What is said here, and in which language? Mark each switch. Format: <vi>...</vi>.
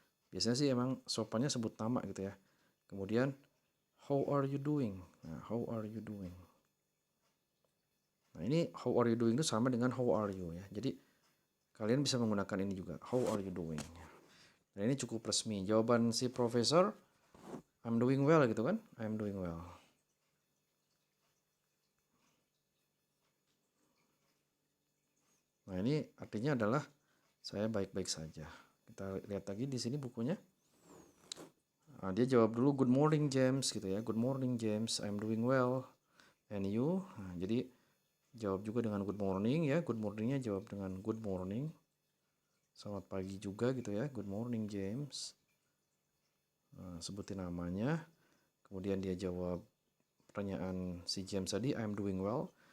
<id>Biasanya sih emang sopannya sebut nama gitu ya.</id> <en>Kemudian how are you doing? Nah, how are you doing?</en> <id>Nah, ini</id> <en>how are you doing</en> <id>itu sama dengan</id> <en>how are you</en> <id>ya. Jadi kalian bisa menggunakan ini juga.</id> <en>How are you doing?</en> <id>Nah, ini cukup resmi. Jawaban si profesor,</id> <en>I'm doing well gitu kan? I'm doing well.</en> <id>Nah, ini artinya adalah saya baik-baik saja. Kita lihat lagi di sini bukunya. Nah, dia jawab dulu</id> <en>good morning James</en> <id>gitu ya.</id> <en>Good morning James, I'm doing well. And you?</en> <id>Nah, jadi jawab juga dengan</id> <en>good morning</en> <id>ya. Good morningnya jawab dengan good morning. Selamat pagi juga gitu ya.</id> <en>Good morning James.</en> <id>Nah, sebutin namanya. Kemudian dia jawab pertanyaan si James tadi,</id> <en>I'm doing well.</en>